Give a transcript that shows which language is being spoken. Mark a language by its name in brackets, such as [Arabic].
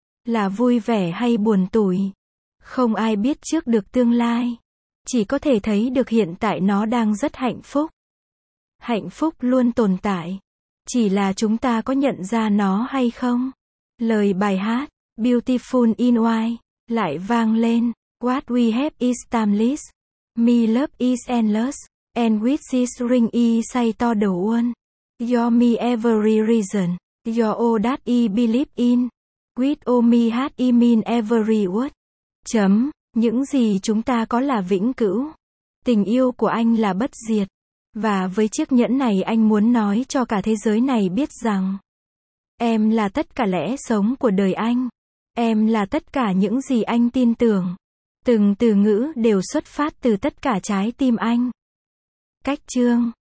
[Vietnamese] Là vui vẻ hay buồn tủi? Không ai biết trước được tương lai. Chỉ có thể thấy được hiện tại nó đang rất hạnh phúc. Hạnh phúc luôn tồn tại. Chỉ là chúng ta có nhận ra nó hay không? Lời bài hát Beautiful in White lại vang lên. [English] What we have is timeless. My love is endless. And with this ring I say to the world. You're me every reason, you're all that I believe in, with all me heart I mean every word. [Vietnamese] Chấm, những gì chúng ta có là vĩnh cửu, tình yêu của anh là bất diệt, và với chiếc nhẫn này anh muốn nói cho cả thế giới này biết rằng, em là tất cả lẽ sống của đời anh, em là tất cả những gì anh tin tưởng, từng từ ngữ đều xuất phát từ tất cả trái tim anh. Cách chương.